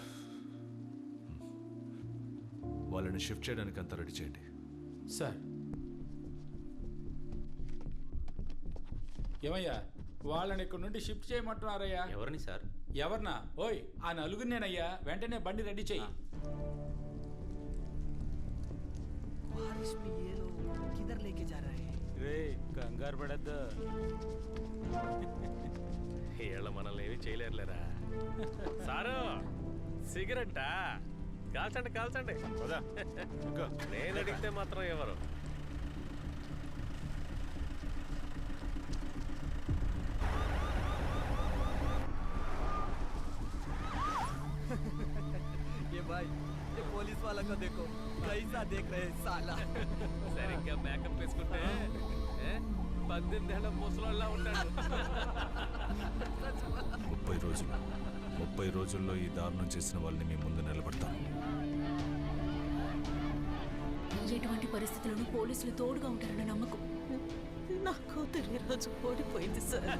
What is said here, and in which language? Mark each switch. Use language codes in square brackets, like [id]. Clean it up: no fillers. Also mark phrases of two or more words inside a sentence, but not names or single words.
[te] వాళ్ళని షిఫ్ట్ చేయడానికి అంతా రెడీ చేయండి సార్. ఏమయ్యా, వాళ్ళని ఇక్కడ నుండి షిఫ్ట్ చేయమంటున్నారయ్యా. ఎవరిని సార్? ఎవరినా? ఓయ్, ఆ నలుగురినేనయ్యా. వెంటనే బండి రెడీ చెయ్యి. [hi] बारिश में ये लोग किधर लेके जा रहे हैं? [te] రే కంగారు పడద్దు, వీళ్ళ మనల్ని ఏమి చేయలేరులేరా. సారు సిగరెట్టా? కాల్చండి కాల్చండి. నేను అడిగితే మాత్రం ఎవరు? [hi] ये भाई, ये पुलिस वाला को देखो, कैसा देख रहे हैं साला. [te] సరిగ్గా మేకప్ వేసుకుంటే 18 ఏళ్ల ముసలోళ్ళ ఉంటాడు. 30 రోజుల్లో ఈ దారుణం చేసిన వాళ్ళని మీ ముందు నిలబడతాను. ఎటువంటి పరిస్థితులను పోలీసులు తోడుగా ఉంటారన్న నమ్మకం నా కూతురు రోజు ఓడిపోయింది సార్.